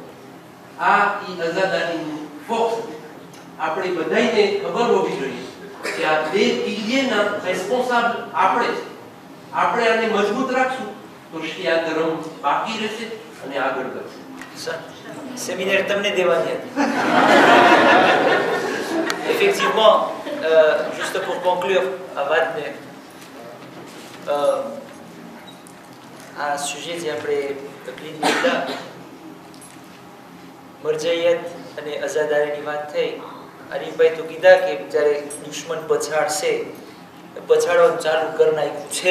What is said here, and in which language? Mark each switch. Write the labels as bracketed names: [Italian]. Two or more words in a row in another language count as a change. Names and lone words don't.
[Gujarati] આ ઈ અઝાદારીનું ફોક્સ આપણે બધાને ખબર હોવી જોઈએ કે આ બે પીઢીના રેસ્પોન્સિબલ આપણે છે. આપણે આને મજબૂત રાખશું તો શિયા ધર્મ બાકી રહેશે અને આગળ વધશે. સેમિનાર તમને દેવાની હતી. [French] Effectivement, juste pour conclure à Vadne, [Gujarati] આ સુજે જે આપણે તકલીફ લીધા, મરજાઈયત અને અઝાદારીની વાત થઈ. હરીફભાઈ તો કીધા કે જ્યારે દુશ્મન પછાડશે, પછાડવાનું ચાલુ કરી નાખ્યું છે.